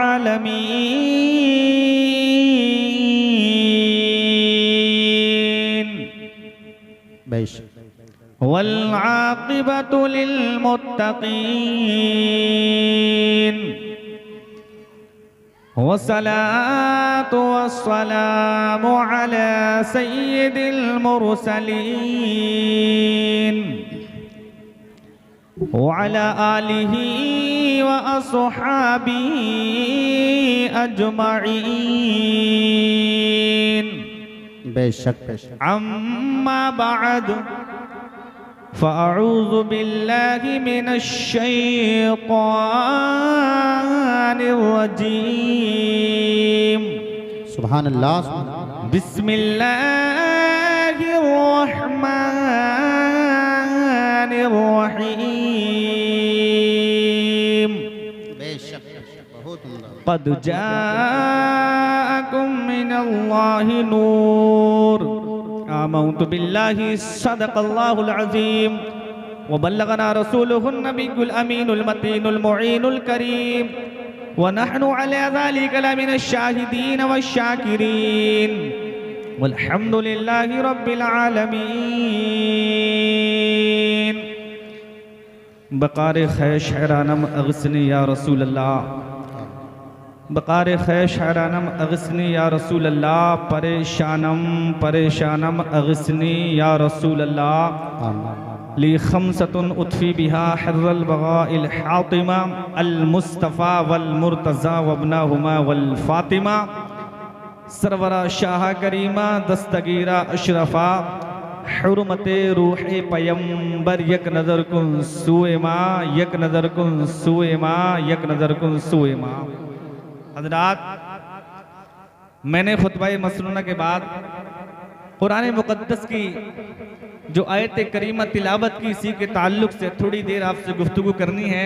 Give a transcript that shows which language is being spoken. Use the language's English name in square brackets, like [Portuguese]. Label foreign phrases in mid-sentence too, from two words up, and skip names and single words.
[Arabic] العالمين والعاقبة للمتقين والصلاة والسلام على سيد المرسلين وعلى آله وأصحابه أجمعين. بیشک أما بعد فأعوذ بالله من الشيطان الرجيم. سبحان الله. بسم الله الرحمن الرحيم. [Urdu] بیشک بہت [Arabic] قد جاءكم من الله نور. آمنت بالله صدق الله العظيم وبلغنا رسوله النبي الأمين المتين المعين الكريم ونحن على ذلك لمن الشاهدين والشاكرين والحمد لله رب العالمين. [Persian] بکار خویش حیرانم [Arabic] أغثني يا رسول الله, [Persian] بکار خویش حیرانم [Arabic] أغثني يا رسول الله, [Persian] پریشانم پریشانم [Arabic] أغثني يا رسول الله. لي خمسة أطفي بها حر الوباء الحاطمة المصطفى والمرتضى وابناهما والفاطمة. [Persian] سرورا شاہ کریما دستگیرا اشرفا حرمت روح پیغمبر یک نظر کن سوی ما، یک نظر کن سوی ما، یک نظر کن سوی ما. [Urdu] حضرات، میں نے خطبہ مسنونہ کے بعد قرآن مقدس کی جو آیت کریمہ تلاوت کی، اسی کے تعلق سے تھوڑی دیر آپ سے گفتگو کرنی ہے.